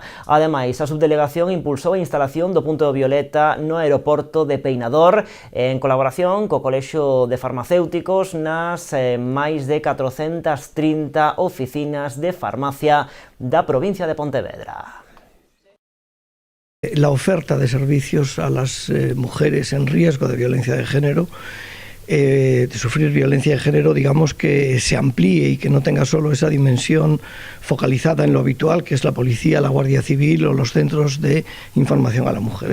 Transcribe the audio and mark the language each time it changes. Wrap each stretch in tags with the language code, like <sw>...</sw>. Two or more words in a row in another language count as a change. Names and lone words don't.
<gl>Ademais, a subdelegación impulsou a instalación do punto violeta no aeroporto de Peinador en colaboración co Colexio de Farmacéuticos nas máis de 430 oficinas de farmacia da provincia de Pontevedra.</gl> <es>La oferta de servicios a las mujeres en riesgo de violencia de género de sufrir violencia de género, digamos, que se amplíe y que no tenga solo esa dimensión focalizada en lo habitual, que es la policía, la Guardia Civil o los centros de información a la mujer.</es>